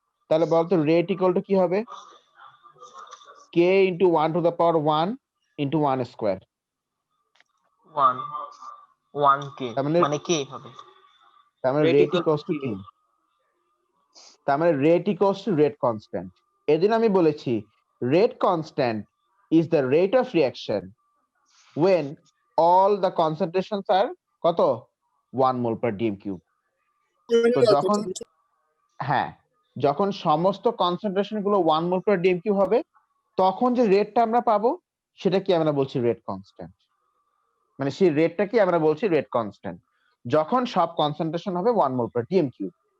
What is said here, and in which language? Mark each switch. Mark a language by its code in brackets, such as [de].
[bn] তাহলে বলতো [en] rate equal to [bn] কি হবে? [en] k into 1 to the power 1 into 1 square. [bn] 1k মানে k হবে। তার মানে রেট ইকুয়ালস টু কি? তার মানে rate equals to rate constant. এদিন আমি বলেছি [en] rate constant is the rate of reaction when all the concentrations are [bn] কত? [en] 1 mole per dm cube। [bn] তো যখন যখন সমস্ত কনসেন্ট্রেশন গুলো 1 মোল পার ডিএম কিউব হবে, তখন যে রেটটা আমরা পাবো সেটা কি আমরা বলছি রেট কনস্ট্যান্ট। মানে সেই রেটটা কি আমরা বলছি রেট কনস্ট্যান্ট যখন সব কনসেন্ট্রেশন হবে 1 মোল পার ডিএম কিউব।